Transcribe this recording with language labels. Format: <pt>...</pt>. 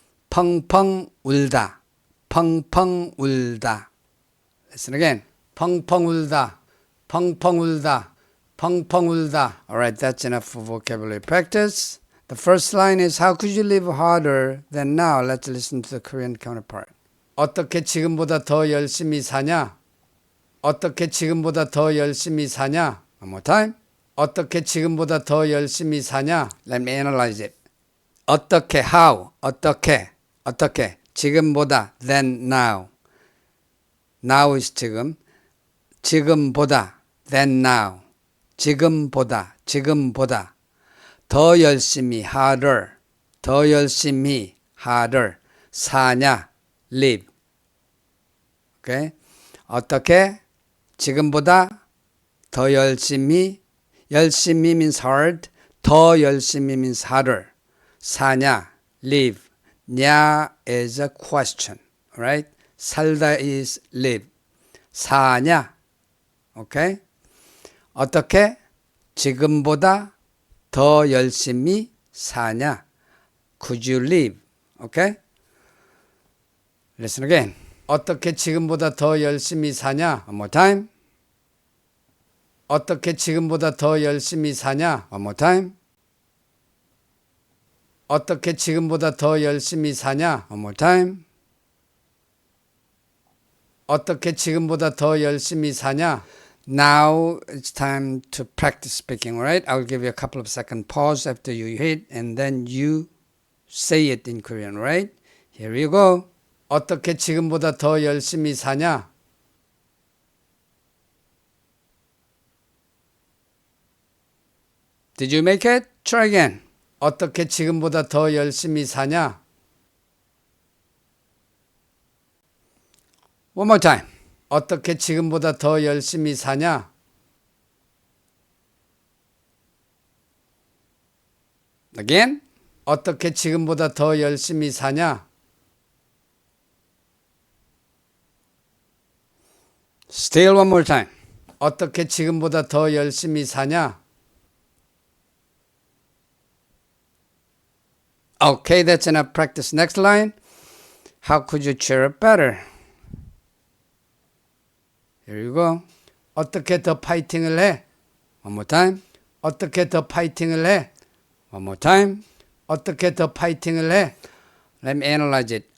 <ko>펑펑 울다. 펑펑 울다.</ko> <en>Listen again.</en> <ko>펑펑 울다. 펑펑 울다. 펑펑 울다.</ko> <en>All right, that's enough for vocabulary practice. The first line is, how could you live harder than now? Let's listen to the Korean counterpart.</en> <ko>어떻게 지금보다 더 열심히 사냐? 어떻게 지금보다 더 열심히 사냐?</ko> <en>One more time.</en> <ko>어떻게 지금보다 더 열심히 사냐?</ko> <en>Let me analyze it. 어떻게, how?</en> <ko>어떻게, 어떻게, 지금보다,</ko> <en>than now. Now is 지금. 지금보다, than now.</en> <ko>지금보다, 지금보다. 더 열심히, harder. 더 열심히, harder. 사냐, live. Okay? 어떻게 지금보다 더 열심히</ko> <en>means hard,</en> <ko>더 열심히</ko> <en>means harder. 사냐, live. 냐 is a question, right? 살다 is live. 사냐, okay?</en> <ko>어떻게 지금보다 더 열심히 사냐?</ko> <en>Could you live? Okay? Listen again.</en> <ko>어떻게 지금보다 더 열심히 사냐?</ko> <en>One more time.</en> <ko>어떻게 지금보다 더 열심히 사냐?</ko> <en>One more time.</en> <ko>어떻게 지금보다 더 열심히 사냐?</ko> <en>One more time.</en> <ko>어떻게 지금보다 더 열심히 사냐?</ko> <en>Now it's time to practice speaking, right? I'll give you a couple of second pause after you hit and then you say it in Korean, right? Here you go.</en> <ko>어떻게 지금보다 더 열심히 사냐?</ko> <en>Did you make it? Try again.</en> <ko>어떻게 지금보다 더 열심히 사냐?</ko> <en>One more time.</en> <ko>어떻게 지금보다 더 열심히 사냐?</ko> <en>Again.</en> <ko>어떻게 지금보다 더 열심히 사냐?</ko> <en>Still one more time.</en> <ko>어떻게 지금보다 더 열심히 사냐?</ko> <en>Okay, that's enough practice. Next line. How could you cheer up better? Here you go.</en> <ko>어떻게 더 파이팅을 해?</ko> <en>One more time.</en> <ko>어떻게 더 파이팅을 해?</ko> <en>One more time. 어떻게 더 파이팅을 해? Let me analyze it.</en>